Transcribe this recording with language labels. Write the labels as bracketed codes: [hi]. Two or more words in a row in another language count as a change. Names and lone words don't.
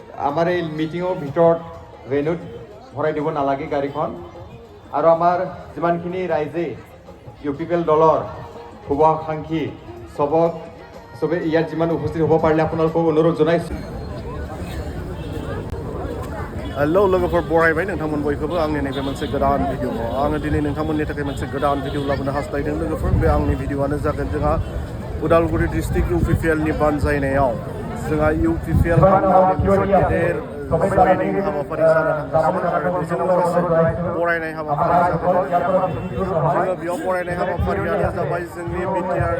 [as] আমাৰ এই মিটিঙৰ ভিতৰত ভেনুত ভৰাই দিব নালাগে গাড়ীখন আৰু আমাৰ যিমানখিনি ৰাইজে UPPL দলৰ শুভাকাংক্ষী চবে ইয়াত যিমান উপস্থিত হ'ব পাৰিলে আপোনালোকক অনুৰোধ জনাইছোঁ। [brx] हेलौ लोगोफोर बरायबाय नोंथांमोन बयखौबो आंनि नैबे मोनसे गोदान भिडिअ आङो दिनै नोंथांमोननि थाखाय मोनसे गोदान भिडिअ लाबोनो हास्थायदों लोगोफोर बे आंनि भिडिअआनो जागोन जोंहा उदालगुरि डिस्ट्रिक्ट UPPL नि बानजायनायाव जोंहा UPPL मोनसे गेदेर जयनिं हाबाफारि जानो थांगासिनो आरो बेजों लोगोसे बरायनाय हाबाफारि जागोन जोङो बेयाव बरायनाय हाबाफारियानो जाबाय जोंनि BTR